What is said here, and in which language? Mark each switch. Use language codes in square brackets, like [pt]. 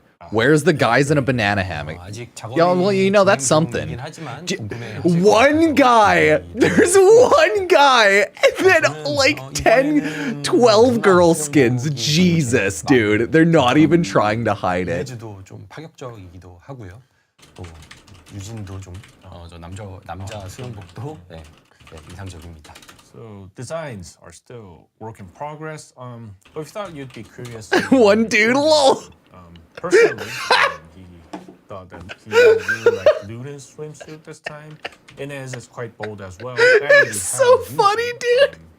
[en] Where's the guys in a banana hammock? [ko] 아직 [en] Yeah, well, you know, that's something. One guy! There's one guy! And then like 10, 12 girl skins. Jesus, dude. They're not even trying to hide it. [ko] 이미지도 좀 파격적이기도 하고요. 또 유진도 좀 저 남자 수영복도 네, 인상적입니다. [en] So designs are still work in progress. But we thought you'd be curious. One dude, lol. Personally, he thought that he really liked Luden's swimsuit this time. Inez is quite bold as well. It's so funny, dude.